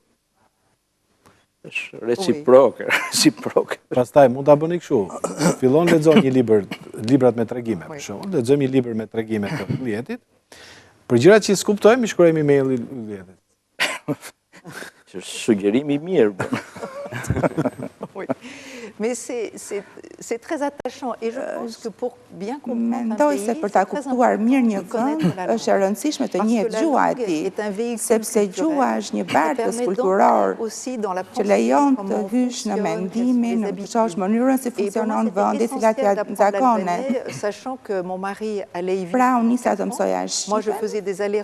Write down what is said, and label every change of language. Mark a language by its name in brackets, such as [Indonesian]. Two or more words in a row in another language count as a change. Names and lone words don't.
[Albanian] Është reciproke. Pastaj mund ta bëni kështu. Fillon lexoni një librat me tregime, për shembull, lexojmë një libër me tregime të Ylljetit. Për gjërat që skuptojmë, shkruajmë email-i Ylljetit. Suggerimi i mirë. [French] Oui. Mais c'est très attachant et je pense que pour bien comprendre [Albanian] Mendoj se për ta kuptuar mirë një vend është e rëndësishme të njihet gjua e tij, sepse gjua është një barkës kulturor që lejon të hysh në mendimin, në të shohësh mënyrën si funksionon vendi, cilat janë zakonet. Pra unë nisa të mësoja shqipe.